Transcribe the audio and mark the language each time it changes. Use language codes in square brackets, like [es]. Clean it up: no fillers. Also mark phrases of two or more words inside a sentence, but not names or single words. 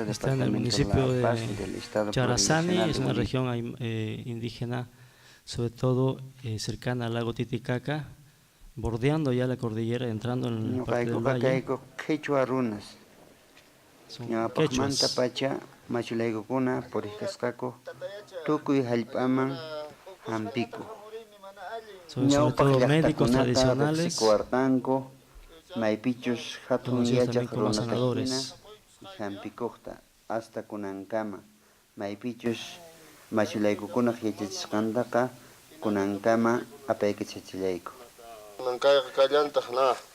[es] está en el municipio de Charazani, es una región indígena sobre todo cercana al lago Titicaca, bordeando ya la cordillera, entrando en la parte del valle. [qu] Quechua runas. Ñawapaqmanta pacha machulaykukuna puriskasqaku tukuy hallp'aman hampiku. [es] Sobre todo médicos tradicionales, [qu] kuartanku maypichus hatun yachaq runakaqhina hampikuqta hasta kunankama maypichus machulaykukuna yachachisqantaqa kunankama apaykachachillayku. Nankayqa kallantaq na.